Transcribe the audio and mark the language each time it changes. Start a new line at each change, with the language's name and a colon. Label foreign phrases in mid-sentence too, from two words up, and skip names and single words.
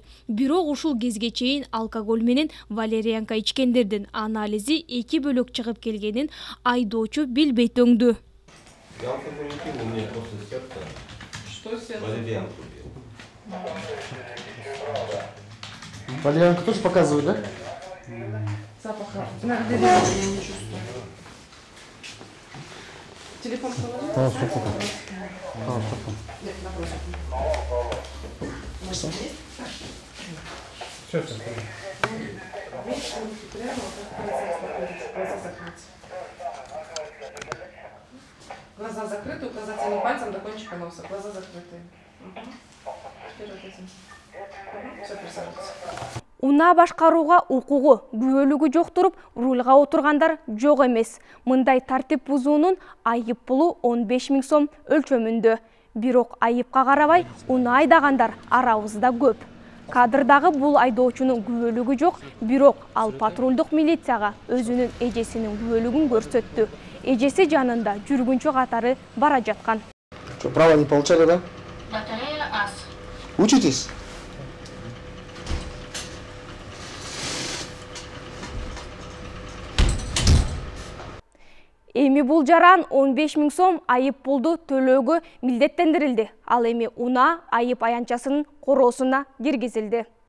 Kyrgyz: Бирок ушул кезге чейин алкоголь менен валерьянка ичкендердин анализи 2 бөлөк чыгып келгенин айдоочу билбей төңдү.
Russian: Валерьянка тоже показывает, да? Запаха. Я не чувствую. Телефон положил? Да, все пока. Нет, напротив. Все. Глаза закрыты, указательным пальцем до кончика носа. Глаза закрыты. Теперь вот этим. Все, присаживайтесь.
Kyrgyz: Уна башкарууга укугу, күбөлүгү жок туруп, рульга отургандар жок эмес. Мындай тартип бузуунун айып пулу 15 000 сом өлчөмүндө. Бирок айыпка карабай, уна айдагандар арабызда көп. Кадрдагы бул айдоочунун күбөлүгү жок, бирок ал патрулдук милицияга өзүнүн эжесинин күбөлүгүн көрсөттү. Эжеси жанында жүргүнчү катары бара жаткан.
Russian: Что, право не получали, да? Батарея ас. Учитесь?
Kyrgyz: Эми бул жаран 15 000 сом айып пулду төлөөгө милдеттендирилди. Ал эми уна айып аянчасынын короосуна киргизилди.